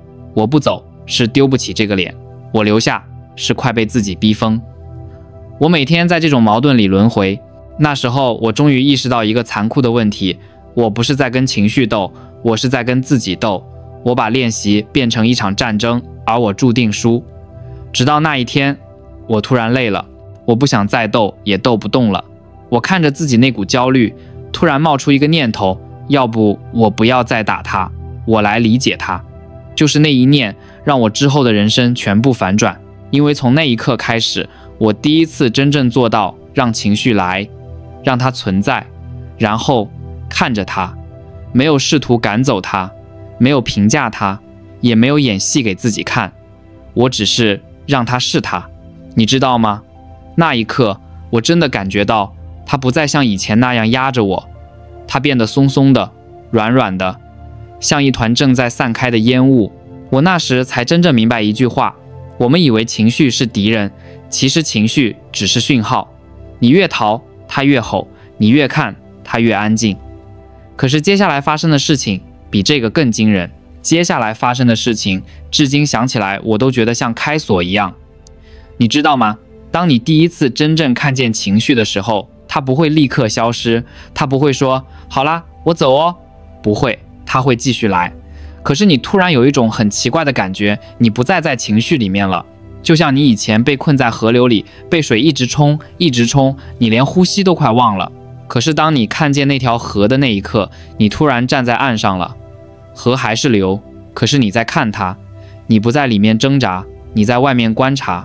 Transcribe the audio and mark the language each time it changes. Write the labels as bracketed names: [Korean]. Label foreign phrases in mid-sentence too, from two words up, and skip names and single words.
[Chinese] 我不走是丟不起這個臉，我留下是快被自己逼瘋。我每天在這種矛盾裡輪迴。那時候我終於意識到一個殘酷的問題，我不是在跟情緒鬥，我是在跟自己鬥。我把練習變成一場戰爭，而我注定輸。直到那一天，我突然累了，我不想再鬥，也鬥不動了。我看着自己那股焦慮，突然冒出一個念頭，要不我不要再打他，我來理解他。就是那一念，讓我之後的人生全部反轉。因為從那一刻開始，我第一次真正做到讓情緒來，讓它存在，然後看着它，沒有試圖趕走它，沒有評價它，也沒有演戲給自己看，我只是讓它是它。你知道嗎？那一刻，我真的感覺到它不再像以前那樣壓着我，它變得鬆鬆的、軟軟的，像一團正在散開的煙霧。我那時才真正明白一句話，我們以為情緒是敵人，其實情緒只是訊號。你越逃，它越吼；你越看，它越安靜。可是接下來發生的事情比這個更驚人。接下來發生的事情，至今想起來我都覺得像開鎖一樣。你知道嗎？當你第一次真正看見情緒的時候，它不會立刻消失，它不會說好啦，我走哦，不會，它會繼續來。可是你突然有一種很奇怪的感覺，你不再在情緒裡面了，就像你以前被困在河流裡，被水一直冲，一直冲，你連呼吸都快忘了。可是當你看見那條河的那一刻，你突然站在岸上了，河還是流，可是你在看它，你不在裡面掙扎，你在外面觀察。